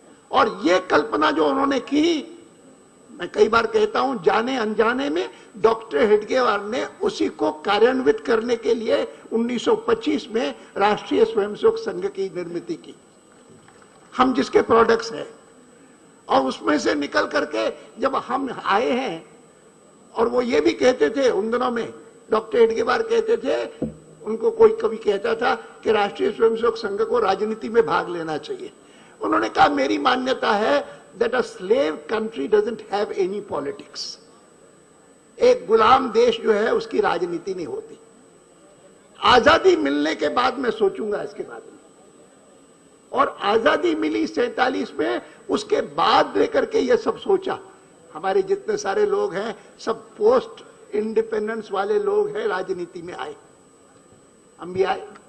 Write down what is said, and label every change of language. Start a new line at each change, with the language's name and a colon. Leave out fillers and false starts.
Hindi: और ये कल्पना जो उन्होंने की, मैं कई बार कहता हूं, जाने अनजाने में डॉक्टर हेडगेवार ने उसी को कार्यान्वित करने के लिए 1925 में राष्ट्रीय स्वयंसेवक संघ की निर्मित की, हम जिसके प्रोडक्ट्स हैं। और उसमें से निकल करके जब हम आए हैं, और वो ये भी कहते थे उन दिनों में, डॉक्टर हेडगेवार कहते थे, उनको कोई कभी कहता था कि राष्ट्रीय स्वयंसेवक संघ को राजनीति में भाग लेना चाहिए। उन्होंने कहा, मेरी मान्यता है
English: that a slave country doesn't have any politics।
Hindi: एक गुलाम देश जो है उसकी राजनीति नहीं होती। आजादी मिलने के बाद मैं सोचूंगा इसके बारे में। और आजादी मिली 47 में, उसके बाद लेकर के ये सब सोचा। हमारे जितने सारे लोग हैं सब पोस्ट इंडिपेंडेंस वाले लोग हैं, राजनीति में आए, हम भी आए।